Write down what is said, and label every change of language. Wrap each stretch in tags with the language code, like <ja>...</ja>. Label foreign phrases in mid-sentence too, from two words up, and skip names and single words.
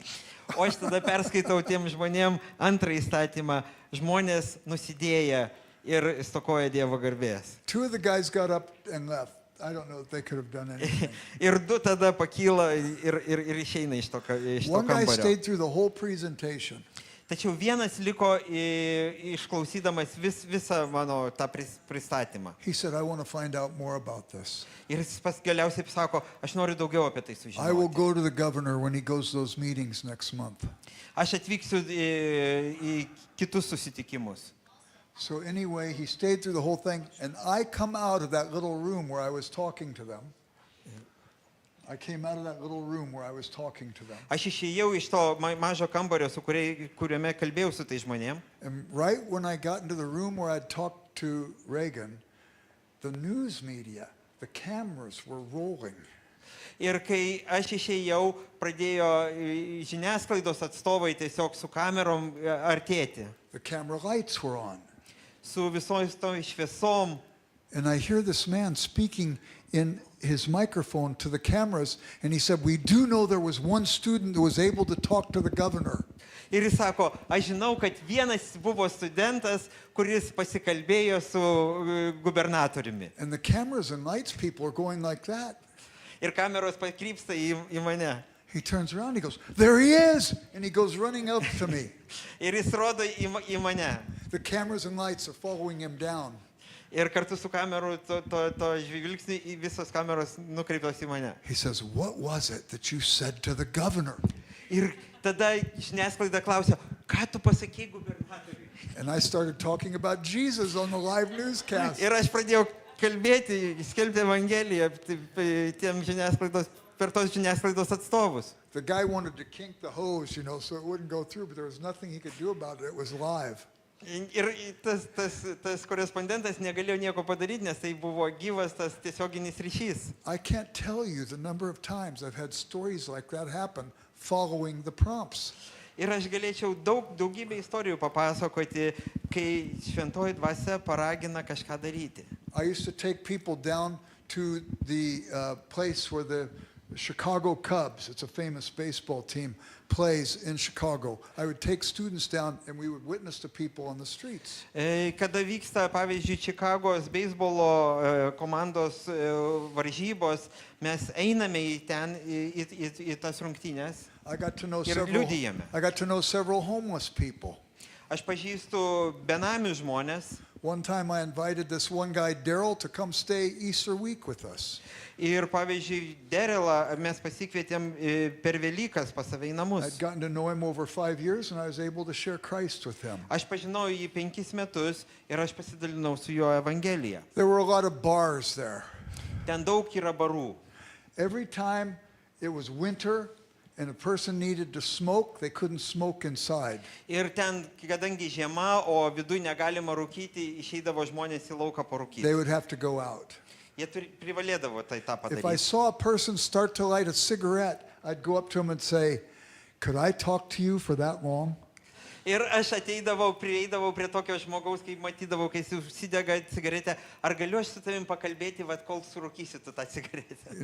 <lt>O aš tada perskaitau tiem žmonėm antrą įstatymą, žmonės nusidėję ir stokoja Dievo garbės.</lt> <en>2 of the guys got up and left. I don't know if they could have done anything.</en> <lt>Ir 2 tada pakyla ir išeina iš to</lt> <en>One guy</en> <lt>kambario.</lt> <en>stayed through the whole presentation.</en> <lt>Tačiau vienas liko išklausydamas visą mano tą pristatymą.</lt> <en>He said, I want to find out more about this.</en> <lt>Ir jis galiausiai sako, aš noriu daugiau apie tai</lt> <en>I will</en> <lt>sužinoti.</lt> <en>go to the governor when he goes to those meetings next month.</en> <lt>Aš atvyksiu į kitus susitikimus.</lt> <en>So anyway, he stayed through the whole thing, and I come out of that little room where I was talking to them. I came out of that little room where I was talking to them.</en> <lt>Aš išėjau iš to mažo kambario, kuriame kalbėjau su tai žmonėm.</lt> <en>And right when I got into the room where I'd talked to Reagan, the news media, the cameras were rolling.</en> <lt>Ir kai aš išėjau, pradėjo žiniasklaidos atstovai tiesiog su kamerom artėti.</lt> <en>The camera lights were on.</en> <lt>Su visom šviesom.</lt> <en>And I hear this man speaking in his microphone to the cameras, and he said, we do know there was one student who was able to talk to the governor.</en> <lt>Ir jis sako, aš žinau, kad vienas buvo studentas, kuris pasikalbėjo su gubernatoriumi.</lt> <en>And the cameras and lights people are going like that.</en> <lt>Ir kameros pakrypsta į mane.</lt> <en>He turns around, he goes, there he is! And he goes running up to me.</en> <lt>Ir jis rodo į mane.</lt> <en>The cameras and lights are following him down.</en> <lt>Ir kartu su kameru to žvilgsniu visos kameros nukreiptos į mane.</lt> <en>He says, what was it that you said to the governor?</en> <lt>Ir tada žiniasklaida klausia, ką tu pasakei gubernatoriui?</lt> <en>And I started talking about Jesus on the live newscast.</en> <lt>Ir aš pradėjau kalbėti, skelbti Evangeliją tiem žiniasklaidos, per tos žiniasklaidos atstovus.</lt> <en>The guy wanted to kink the hose, so it wouldn't go through, but there was nothing he could do about it. It was live.</en> <lt>Ir tas korespondentas negalėjo nieko padaryti, nes tai buvo gyvas tas tiesioginis ryšys.</lt> <en>I can't tell you the number of times I've had stories like that happen following the prompts.</en> <lt>Ir aš galėčiau daugybę istorijų papasakoti, kai šventoji dvasia paragina kažką daryti.</lt> <en>I used to take people down to the place where the Chicago Cubs, it's a famous baseball team, plays in Chicago. I would take students down and we would witness to people on the streets.</en> <lt>Kada vyksta, pavyzdžiui, Čikagos beisbolo komandos varžybos, mes einame į ten, į tas rungtynes.</lt> <en>I got to know</en> <lt>Ir liudijame.</lt> <en>several homeless people.</en> <lt>Aš pažįstu benamių žmonės.</lt> <en>One time I invited this one guy, Daryl, to come stay Easter week with us.</en> <lt>Ir pavyzdžiui, Derelą mes pasikvietėm per Velykas pas save į namus.</lt> <en>I'd gotten to know him over 5 years, and I was able to share Christ with him.</en> <lt>Aš pažinojau jį 5 metus ir aš pasidalinau su juo Evangeliją.</lt> <en>There were a lot of bars there.</en> <lt>Ten daug yra barų.</lt> <en>Every time it was winter and a person needed to smoke, they couldn't smoke inside.</en> <lt>Ir ten, kadangi žiema, o viduje negalima rūkyti, išeidavo žmonės į lauką parūkyti.</lt> <en>They would have to go out.</en> <lt>Jie privalėdavo tą</lt> <en>If I</en> <lt>padaryti.</lt> <en>saw a person start to light a cigarette, I'd go up to him and say, "Could I talk to you for that long?"</en> <lt>Ir aš prieidavau prie tokio žmogaus, kai matydavau, kai jis užsidega cigaretę, ar galiu aš su tavim pakalbėti, vat, kol surūkysi tu tą cigaretę.</lt>